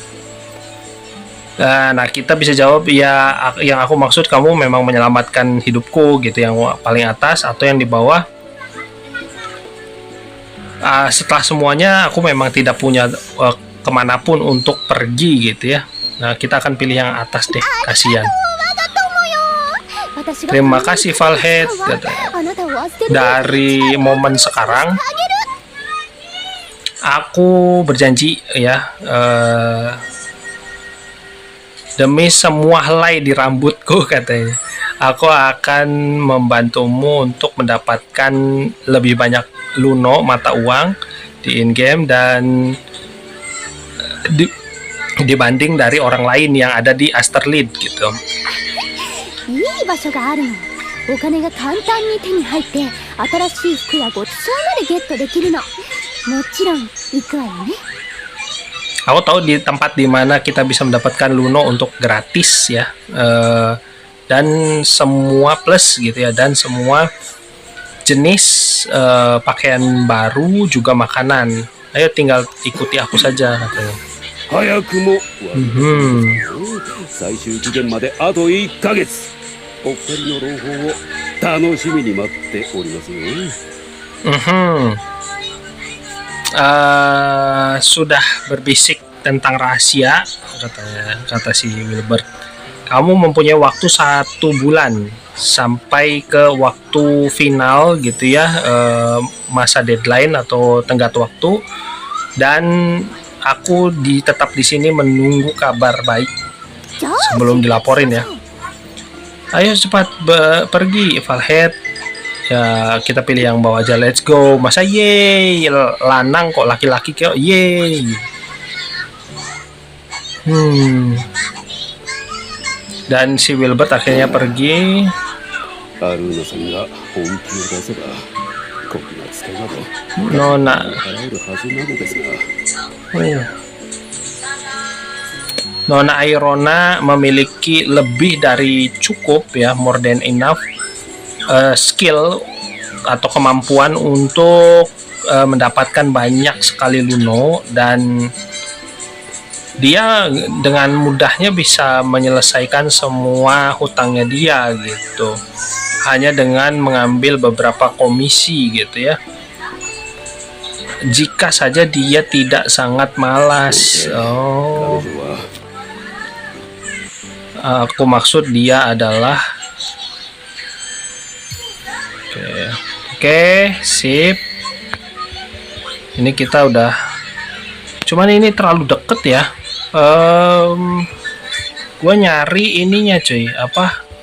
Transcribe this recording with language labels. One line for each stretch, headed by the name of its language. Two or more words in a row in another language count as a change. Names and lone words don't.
Indonesian: Nah, kita bisa jawab ya, yang aku maksud kamu memang menyelamatkan hidupku gitu, yang paling atas atau yang di bawah. Setelah semuanya aku memang tidak punya kemanapun untuk pergi gitu ya. Nah, kita akan pilih yang atas deh, kasihan.
Japanese: 私私が
Indonesian: Terima kasih Valhead
Japanese: あなたを預ける
Indonesian: dari momen sekarang. Aku berjanji ya, demi semua helai di rambutku katanya, aku akan membantumu untuk mendapatkan lebih banyak luno mata uang di in-game dan dibanding dari orang lain yang ada di Asterlid gitu.
Japanese: いい場所があるの。お金が簡単に手に入って新しい服やごちそうまでゲットできるの。もちろん行くわよね。
Indonesian: Aku tahu di tempat di mana kita bisa mendapatkan luno untuk gratis ya, dan semua plus gitu ya, dan semua jenis pakaian baru juga makanan. Ayo tinggal ikuti aku saja katanya.
Japanese: 早くも Hmm. 最終期限まであと1ヶ月。お二人の朗報を楽しみに待っておりますよ。
Indonesian: Sudah berbisik tentang rahasia katanya, kata si Wilbert. Kamu mempunyai waktu 1 bulan sampai ke waktu final gitu ya, masa deadline atau tenggat waktu, dan aku tetap di sini menunggu kabar baik
Japanese: じゃあ
Indonesian: sebelum dilaporin ya. Ayo cepat pergi Valhead. Ya kita pilih yang bawa aja,
English: let's go.
Indonesian: Masa yeay lanang kok laki-laki kok yeay. Dan si Wilbert akhirnya pergi.
Japanese: アルーナさんが本気を出せばこんなツケなど
Indonesian: Nona
Japanese: 払えるはずなのですが。
Indonesian: Nona Airona memiliki lebih dari cukup ya,
English: more than enough
Indonesian: skill atau kemampuan untuk mendapatkan banyak sekali luno, dan dia dengan mudahnya bisa menyelesaikan semua hutangnya dia gitu, hanya dengan mengambil beberapa komisi gitu ya, jika saja dia tidak sangat malas. Oh,
Japanese: 彼女は
Indonesian: aku maksud dia adalah Oke, sip. Ini kita udah, cuman ini terlalu deket ya. Gue nyari ininya cuy, apa?